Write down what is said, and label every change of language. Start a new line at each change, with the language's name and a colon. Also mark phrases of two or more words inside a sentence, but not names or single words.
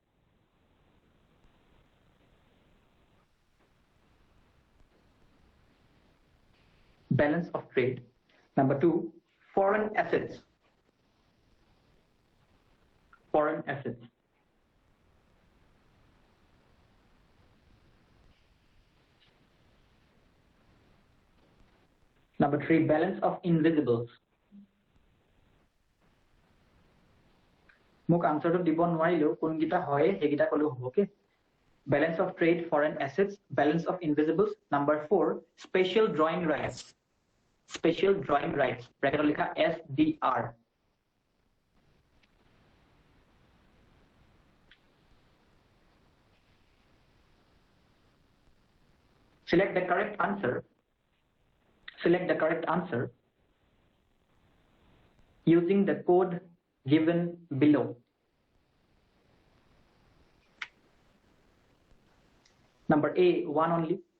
English: number 2 foreign assets number 3 balance of invisibles
Assamese: মোক আনসাৰটো দিব নোৱাৰিলেও কোনকিটা হয় হেগিটা কলেও হ'ব ওকে
English: balance of trade foreign assets balance of invisibles number 4 special drawing rights
Assamese: ব্র্যাকেটত লিখা SDR
English: select the correct answer using the code given below number A 1 only